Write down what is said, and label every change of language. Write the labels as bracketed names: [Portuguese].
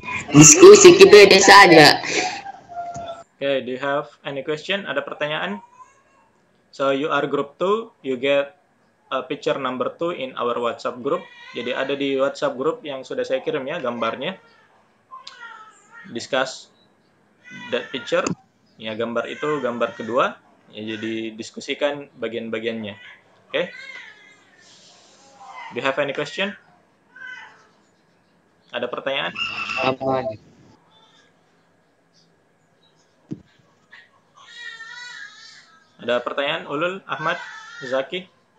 [Indonesian] Diskusi kita ini saja. [English] Okay, do you have any question? [Indonesian] Ada pertanyaan? [English] So you are group 2, you get picture number 2 in our WhatsApp group. [Indonesian] Jadi ada di WhatsApp group yang sudah saya kirim ya gambarnya. [English] Discuss that picture. [Indonesian] Ya, gambar itu gambar kedua. Ya, jadi diskusikan bagian-bagiannya. [English] Oke. Okay? Do you have any question? [Indonesian] Ada pertanyaan? Aman. Ada pertanyaan? Ulul, Ahmad, Zaki?